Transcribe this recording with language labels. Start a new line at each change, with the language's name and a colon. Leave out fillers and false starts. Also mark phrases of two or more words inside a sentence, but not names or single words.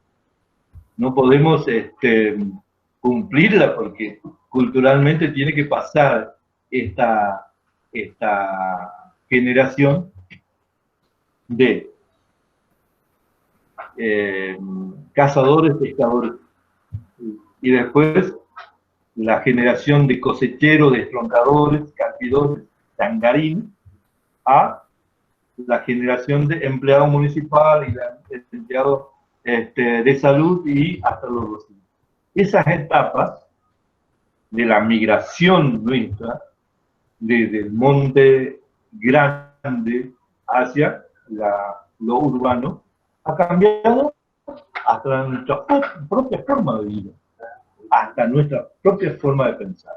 Spanish: cumplirla, porque culturalmente tiene que pasar esta generación de cazadores, pescadores, y después la generación de cosecheros, destroncadores, carpidores, tangarines, a la generación de empleados municipales y de empleados de salud y hasta los docentes. Esas etapas de la migración nuestra, desde el monte grande hacia lo urbano, ha cambiado hasta nuestra propia forma de vida, hasta nuestra propia forma de pensar.